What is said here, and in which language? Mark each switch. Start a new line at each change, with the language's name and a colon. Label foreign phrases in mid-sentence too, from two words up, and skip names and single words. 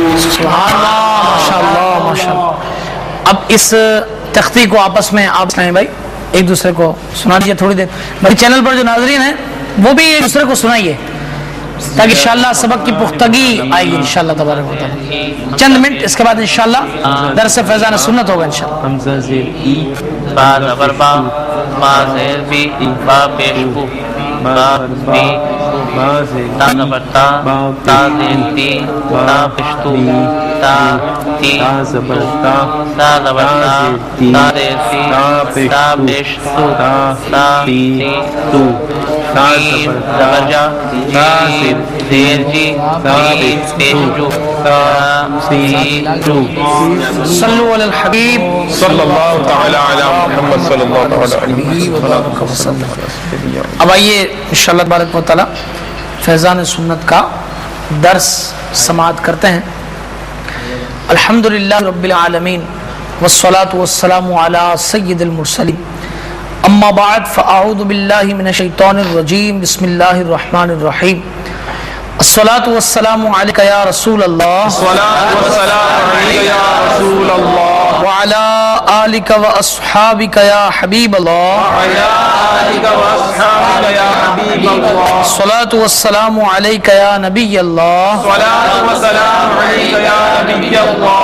Arabic: سبحان اللہ ماشاء اللہ ماشاء اللہ۔
Urdu: اب اس تختی کو آپس میں آپ اسلامی بھائی ایک دوسرے کو سنا دیجیے تھوڑی دیر، میرے چینل پر جو ناظرین ہیں وہ بھی ایک دوسرے کو سنائیے تاکہ
Arabic: انشاءاللہ
Urdu: سبق کی پختگی آئے گی
Arabic: انشاءاللہ تبارک و تعالی۔
Urdu: چند منٹ اس کے بعد
Arabic: انشاءاللہ
Urdu: درس فیضان سنت ہوگا
Arabic: انشاءاللہ۔
Urdu: حمزہ زیر ای، با زبر با، با زیر بی، با پیش بو، با بی، تا زبر تا، تا زیر تی، تا پیش تو، تا تی، تا زبر تا، تا زبر تا، تا زیر تی، تا پیش تو، تا تی تو۔ زبر جا، زیر جی، پیش جو، تا سی جو۔
Arabic: صلو علی الحبیب صلی اللہ تعالی علی محمد صلی اللہ علیہ وسلم۔
Urdu: اب آئیے
Arabic: انشاءاللہ تبارک و تعالی
Urdu: فیضان سنت کا درس سماعت کرتے ہیں۔
Arabic: الحمدللہ رب العالمین والصلاة والسلام علی سید المرسلین، اما بعد فاعوذ باللہ من الشیطان الرجیم، بسم اللہ الرحمن الرحیم۔ الصلاة والسلام علیک یا رسول اللہ، الصلاۃ والسلام علیک یا رسول اللہ، وعلی آلک و اصحابک یا حبیب اللہ، وعلی آلک و اصحابک یا حبیب اللہ، الصلاة والسلام علیک یا نبی اللہ، الصلاۃ والسلام علیک یا نبی اللہ،